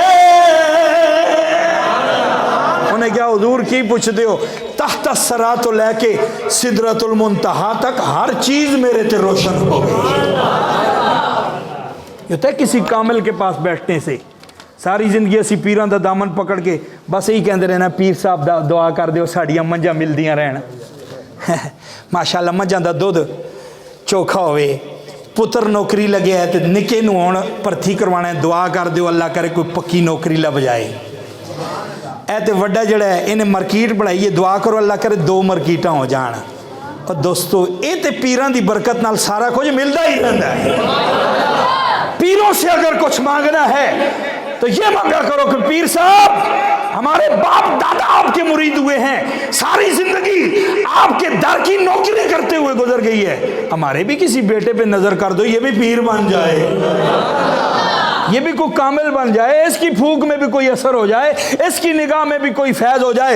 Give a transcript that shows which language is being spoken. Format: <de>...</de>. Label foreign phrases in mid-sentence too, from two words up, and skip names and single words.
<ur>انہیں کیا حضور کی پوچھتے ہو تحت الصراط لے کے سدرۃ المنتہا تک ہر چیز میرے تے روشن ہو گئی. یہ ہوتا ہے کسی کامل کے پاس بیٹھنے سے</ur> <pa>ساری زندگی اسی پیران دا دامن پکڑ کے بس یہی کہندے رہنا پیر صاحب دا دعا کر دیو ساڑیاں منجاں ملدیاں رہن. ماشاءاللہ منجاں دا دودھ چوکھا ہوئے پتر نوکری لگے ہے تے نکے نو ہون پرتھی کروانا ہے دعا کر دیو اللہ کرے کوئی پکی نوکری لب جائے. اے تے وڈا جڑا ہے انہیں مارکیٹ بڑھائی دعا کرو اللہ کرے 2 مارکیٹاں ہو جان. اور دوستو اے تے پیران دی برکت نال سارا کچھ ملدا ہی رہندا ہے.</pa> <ur>پیروں سے اگر کچھ مانگنا ہے تو یہ مانگا کرو کہ پیر صاحب ہمارے باپ دادا آپ کے مرید ہوئے ہیں ساری زندگی آپ کے در کی نوکری کرتے ہوئے گزر گئی ہے ہمارے بھی کسی بیٹے پہ نظر کر دو یہ بھی پیر بن جائے یہ بھی کوئی کامل بن جائے اس کی پھونک میں بھی کوئی اثر ہو جائے اس کی نگاہ میں بھی کوئی فیض ہو جائے.</ur>